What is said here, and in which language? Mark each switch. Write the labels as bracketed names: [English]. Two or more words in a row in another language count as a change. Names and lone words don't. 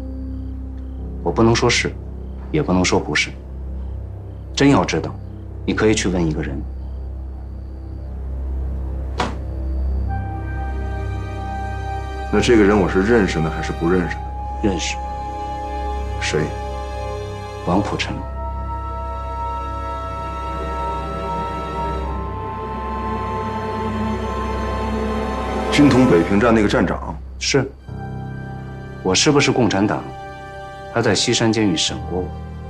[Chinese] 我不能說是，也不能說不是。真要知道，你可以去問一個人。那這個人我是認識呢，還是不認識呢？認識。誰？王普臣。军統北平站那個站長。是。我是不是共產黨？他在西山監獄審過我。